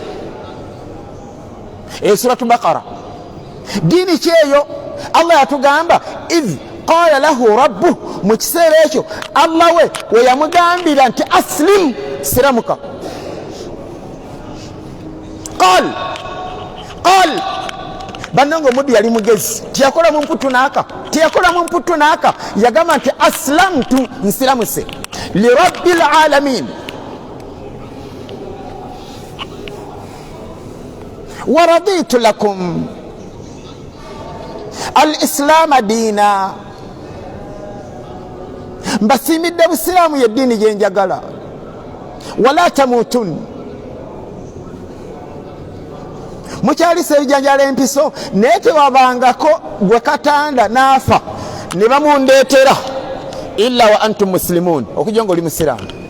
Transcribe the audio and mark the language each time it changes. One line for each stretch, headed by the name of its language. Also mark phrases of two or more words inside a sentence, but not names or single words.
Ganda: Suratu Baqara, diini kyeyo Allah yatugamba
Arabic: إذ قال له ربه,
Ganda: mu kiseera ekyo Allah we yamugambira nti aslim, siramuka. qal bannange omuddu yali mugezi, tiyakola mu mputu naaka, yagamba nti aslamtu, nsiramuse
Arabic: لرب العالمين ورضيت لكم الإسلام دينا,
Ganda: mbasiimidde busiraamu yeddiini gyenjagala.
Arabic: ولا تموتن,
Ganda: mukyalisa ebijanjala empiso naye tewabangako gwe katanda naafa ne bamundeetera
Arabic: إلا وأنتم مسلمون,
Ganda: okujja nga oli musiraamu.